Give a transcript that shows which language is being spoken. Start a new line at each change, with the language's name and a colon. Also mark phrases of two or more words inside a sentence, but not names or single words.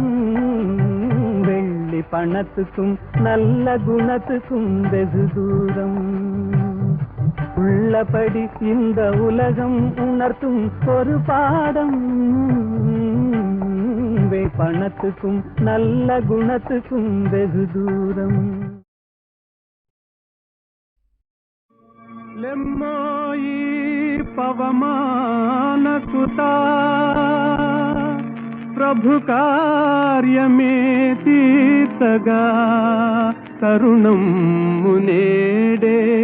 Tamil: வெள்ளி பணத்துக்கும் நல்ல குணத்துக்கும் வெகு தூரம். உள்ளபடி இந்த உலகம் உணர்த்தும் ஒரு பாடம். பணத்துக்கும் நல்ல குணத்துக்கும் வெகு தூரம்.
Telugu: లెమ్మోయి పవమాన సుతా ప్రభు కార్యమే తీర్చగా తరుణం మునేడే.